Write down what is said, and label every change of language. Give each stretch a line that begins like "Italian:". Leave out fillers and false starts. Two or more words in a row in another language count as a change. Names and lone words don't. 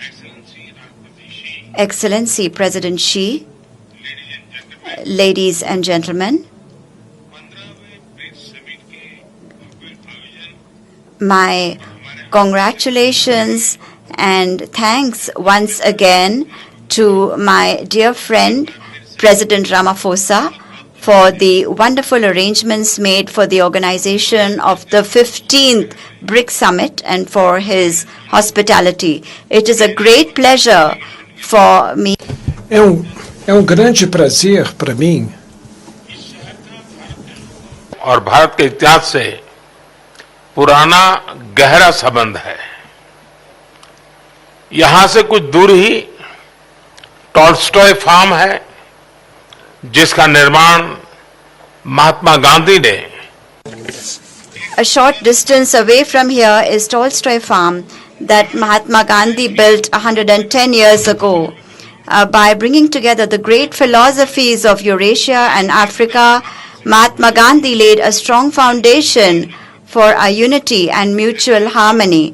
English: Excellency, President Xi, ladies and gentlemen, my congratulations and thanks once again to my dear friend, President Ramaphosa, for the wonderful arrangements made for the organization of the 15th BRICS Summit and for his hospitality. It is a great pleasure for me.
Portuguese: É grande prazer para mim.
Hindi: और भारत के इतिहास से पुराना गहरा संबंध है। यहां से कुछ दूर ही टॉल्स्टॉय फार्म है, जिसका निर्माण महात्मा गांधी ने
English: A short distance away from here is Tolstoy Farm that Mahatma Gandhi built 110 years ago. By bringing together the great philosophies of Eurasia and Africa, Mahatma Gandhi laid a strong foundation for our unity and mutual harmony.